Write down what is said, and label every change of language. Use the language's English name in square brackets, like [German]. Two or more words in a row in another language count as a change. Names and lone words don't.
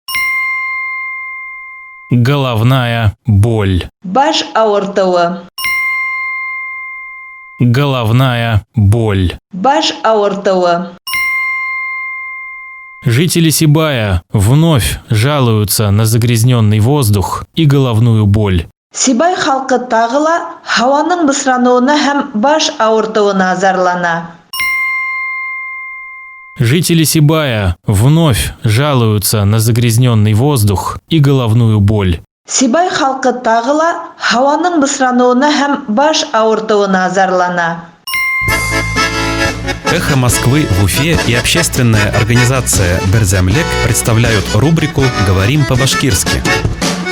[Russian] Головная боль. [Bashkir] Баш ауыртуы. [Russian] Головная боль. [Bashkir] Баш ауыртуы. [Russian] Жители Сибая вновь жалуются на загрязненный воздух и головную боль. [Bashkir] Сибай халкы тағы ла һауаның бысрануына һәм баш ауыртуына зарлана. [Russian] Жители Сибая вновь жалуются на загрязненный воздух и головную боль. [Bashkir] Сибай халкы тағы ла һауаның бысрануына һәм баш ауыртуына зарлана. [Russian] «Эхо Москвы» в Уфе и общественная организация «Берзямлек» представляют рубрику «Говорим по-башкирски».